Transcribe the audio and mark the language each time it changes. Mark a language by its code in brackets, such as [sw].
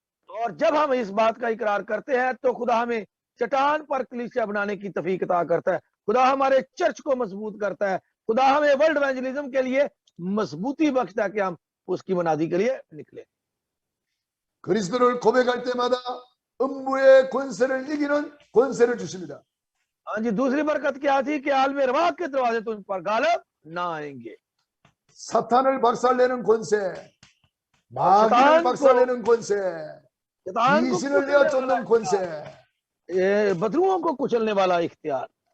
[hi] और जब हम इस बात का इकरार करते हैं तो खुदा हमें चट्टान पर कलीसिया बनाने की तौफीक अता करता है। खुदा हमारे चर्च को मजबूत करता है। खुदा हमें वर्ल्ड इवेंजलिज्म के लिए मजबूती बख्शता है कि हम उसकी मनादी के लिए निकले। [ko] 그리스도를 고백할 때마다 음부의 권세를 이기는 권세를 주십니다. [hi] हाँ जी, दूसरी बरकत क्या थी कि आलम रवाह के दरवाजे तुम पर गालिब ना आएंगे। [ko] 사탄을 박살내는 권세, 마귀를 박살내는 권세, 귀신을 내어 쫓는 권세, [hi] बदरुओं को कुचलने वाला इख्तियार।